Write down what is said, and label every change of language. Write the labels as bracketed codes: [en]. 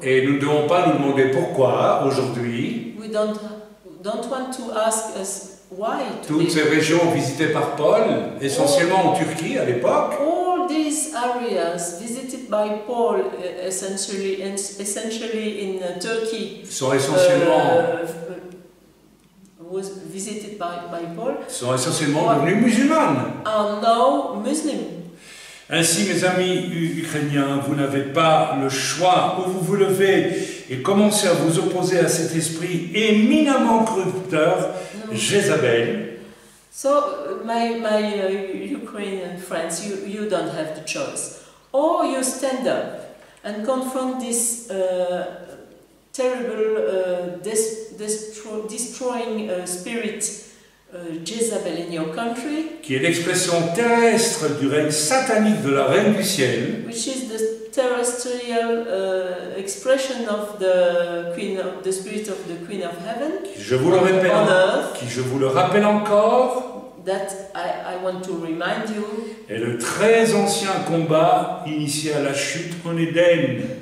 [fr] Et nous ne devons pas nous demander pourquoi, aujourd'hui, [en] We don't want to ask us why [fr] toutes ces régions visitées par Paul, essentiellement en Turquie à l'époque, [en] all these areas visited by Paul, essentially in Turkey, [fr] sont essentiellement [en] was visited by Paul, [fr] devenues musulmanes. [en] are now Muslim. [fr] Ainsi, mes amis ukrainiens, vous n'avez pas le choix, où vous vous levez et commencez à vous opposer à cet esprit éminemment corrupteur, Jézabel. [en] So, my Ukrainian friends, you don't have the choice. Or you stand up and confront this terrible, destroying spirit, Jezebel in your country, [fr] qui est l'expression terrestre du règne satanique de la Reine du Ciel, [en] which is the terrestrial expression of the spirit of the Queen of Heaven, [fr] qui, je vous le rappelle encore, [en] that I want to remind you, [fr] est le très ancien combat initié à la chute en Éden.